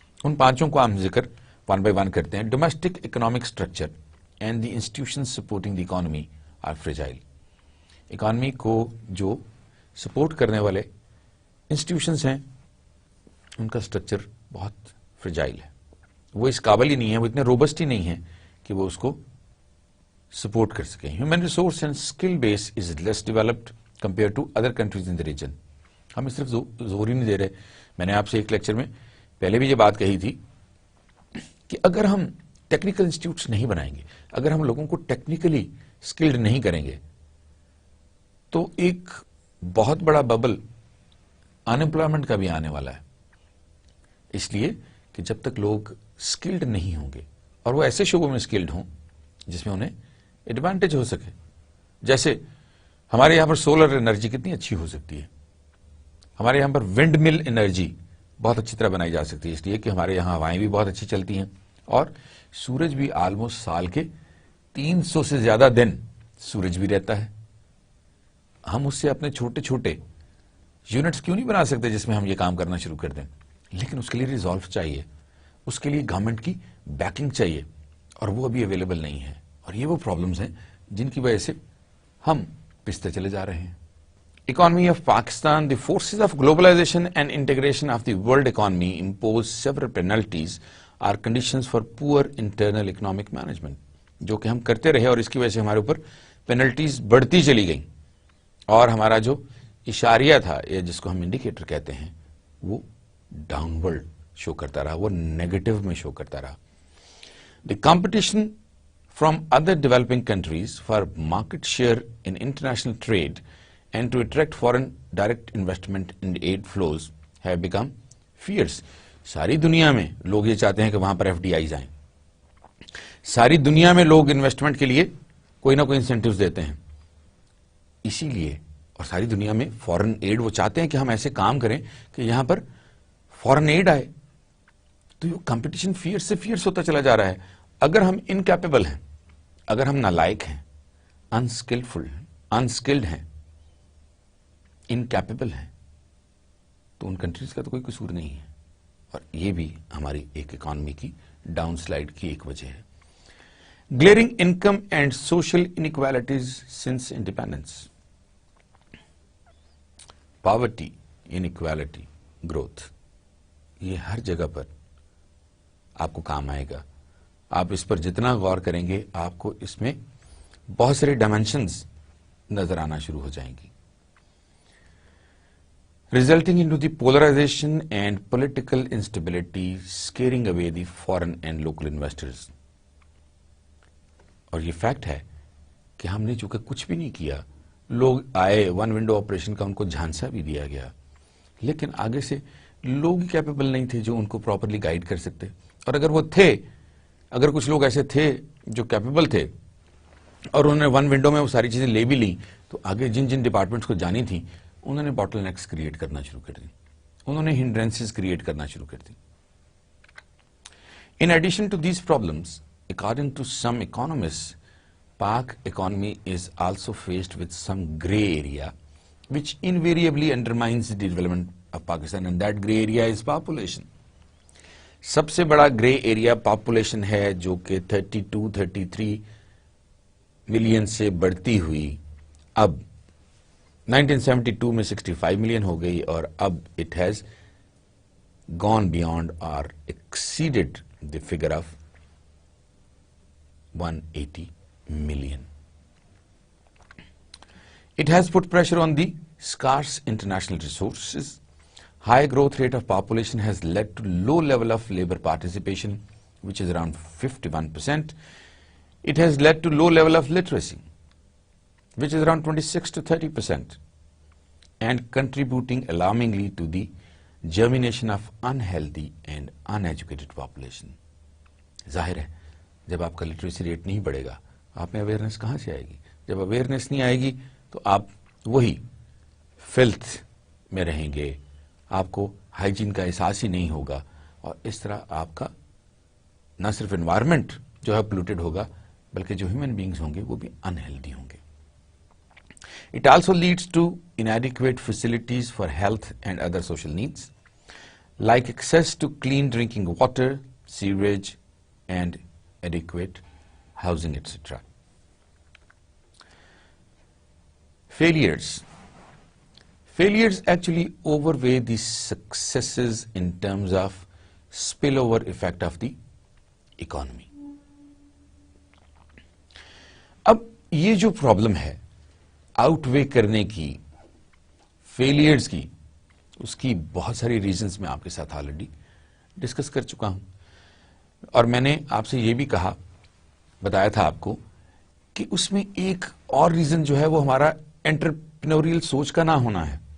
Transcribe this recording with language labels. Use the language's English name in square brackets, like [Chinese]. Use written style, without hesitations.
[Urdu] ان 5 کو ہم ذکر 1 بائی 1 کرتے ہیں. [English] Domestic economic structure and the institution supporting the economy are fragile. [Urdu] Economy کو جو سپورٹ کرنے والے انسٹیٹیوشنز ہیں ان کا اسٹرکچر بہت فریجائل ہے، وہ اس قابل ہی نہیں ہے، وہ اتنے روبسٹ ہی نہیں ہے کہ وہ اس کو سپورٹ کر سکیں. [English] Human resource and skill base is less developed compare to other countries in the region. [Urdu] ہم اس طرف زور ہی نہیں دے رہے. میں نے آپ سے ایک لیکچر میں پہلے بھی یہ بات کہی تھی کہ اگر ہم ٹیکنیکل انسٹیٹیوٹس نہیں بنائیں گے، اگر ہم لوگوں کو ٹیکنیکلی اسکلڈ نہیں کریں گے تو ایک بہت بڑا ببل ان امپلائمنٹ کا بھی آنے والا ہے. اس لیے کہ جب تک لوگ اسکلڈ نہیں ہوں گے اور وہ ایسے شعبوں میں اسکلڈ ہوں جس میں انہیں ایڈوانٹیج ہو سکے، جیسے ہمارے یہاں پر سولر انرجی کتنی اچھی ہو سکتی ہے، ہمارے یہاں پر ونڈ مل انرجی بہت اچھی طرح بنائی جا سکتی ہے، اس لیے کہ ہمارے یہاں ہوائیں بھی بہت اچھی چلتی ہیں اور سورج بھی آلموسٹ سال کے 300 سے زیادہ دن سورج بھی رہتا ہے. ہم اس سے اپنے چھوٹے چھوٹے یونٹس کیوں نہیں بنا سکتے جس میں ہم یہ کام کرنا شروع کر دیں؟ لیکن اس کے لیے ریزالو چاہیے، اس کے لیے گورنمنٹ کی بیکنگ چاہیے اور وہ ابھی اویلیبل نہیں ہے. اور یہ وہ پرابلمز ہیں جن کی وجہ سے ہم پستے چلے جا رہے ہیں. [English] Economy of Pakistan, the forces of globalization and integration of the world economy impose several penalties or conditions for poor internal economic management. [Urdu] جو کہ ہم کرتے رہے اور اس کی وجہ سے ہمارے اوپر پینلٹیز بڑھتی چلی گئیں اور ہمارا جو اشاریہ تھا یا جس کو ہم انڈیکیٹر کہتے ہیں وہ ڈاؤن ورڈ شو کرتا رہا، وہ نیگیٹو میں شو کرتا رہا. [English] The competition from other developing countries for market share in international trade and to attract foreign direct investment and aid flows have become fierce. [Urdu] ساری دنیا میں لوگ یہ چاہتے ہیں کہ وہاں پر ایف ڈی آئیز آئیں، ساری دنیا میں لوگ انویسٹمنٹ کے لیے کوئی نہ کوئی انسینٹیوز دیتے ہیں، اسی لیے اور ساری دنیا میں فورن ایڈ وہ چاہتے ہیں کہ ہم ایسے کام کریں کہ یہاں پر فورن ایڈ آئے. تو یہ کمپٹیشن فیئرس سے فیئرس ہوتا چلا جا رہا ہے. اگر ہم انکیپیبل ہیں، اگر ہم نالائق ہیں، انسکلڈ ہیں، انکیپیبل ہیں، تو ان کنٹریز کا تو کوئی قصور نہیں ہے. اور یہ بھی ہماری ایک اکانومی کی ڈاؤن سلائڈ کی ایک وجہ ہے. [English] Glaring income and social inequalities since independence. [Urdu] Poverty, انیکویلٹی، growth, یہ ہر جگہ پر آپ کو کام آئے گا. آپ اس پر جتنا غور کریں گے آپ کو اس میں بہت سارے ڈائمینشنز نظر آنا شروع ہو جائیں گی. [English] Resulting into the polarization and political instability, scaring away the foreign and local investors. [Urdu] اور یہ فیکٹ ہے کہ ہم نے چونکہ کچھ بھی نہیں کیا، لوگ آئے، ون ونڈو آپریشن کا ان کو جھانسا بھی دیا گیا، لیکن آگے سے لوگ کیپیبل نہیں تھے جو ان کو پراپرلی گائیڈ کر سکتے. اور اگر وہ تھے، اگر کچھ لوگ ایسے تھے جو کیپیبل تھے اور انہوں نے ون ونڈو میں وہ ساری چیزیں لے بھی لیں، تو آگے جن جن ڈپارٹمنٹس کو جانی تھی انہوں نے باٹل نیکس کریٹ کرنا شروع کر دی، انہوں نے ہنڈرنسز کریٹ کرنا شروع کر دی. [English] In addition to these problems, according to some economists, Pak economy is also faced with some gray area which invariably undermines the development of Pakistan, and that gray area is population. [Urdu] سب سے بڑا grey area population ہے جو کہ 32-33 million سے بڑھتی ہوئی اب 1972 میں 65 ملین ہو گئی اور اب [English] It has gone beyond اور exceeded the figure of 180 million. It has put pressure on the scarce international resources. High growth rate of population has led to low level of labor participation, which is around 51%. It has led to low level of literacy, which is around 26 to 30%, and contributing alarmingly to the germination of unhealthy and uneducated population. [Urdu] ظاہر ہے جب آپ کا literacy rate نہیں بڑھے گا آپ میں awareness کہاں سے آئے گی؟ جب اویئرنیس نہیں آئے گی تو آپ وہی فلتھ میں رہیں گے، آپ کو ہائیجین کا احساس ہی نہیں ہوگا اور اس طرح آپ کا نہ صرف انوائرمنٹ جو ہے پولوٹیڈ ہوگا بلکہ جو ہیومن بینگز ہوں گے وہ بھی انہیلدی ہوں گے. [English] It also leads to inadequate facilities for health and other social needs, like access to clean drinking water, sewage, and adequate housing, etc. Failures actually overweigh the successes in terms of spillover effect of the economy. [Urdu] اب یہ جو problem ہے out وے کرنے کی، failures کی، اس کی بہت ساری ریزنز میں آپ کے ساتھ آلریڈی ڈسکس کر چکا ہوں. اور میں نے آپ سے یہ بھی کہا، بتایا تھا آپ کو کہ اس میں ایک اور ریزن جو ہے وہ ہمارا انٹرپرینوریل سوچ کا نہ ہونا ہے.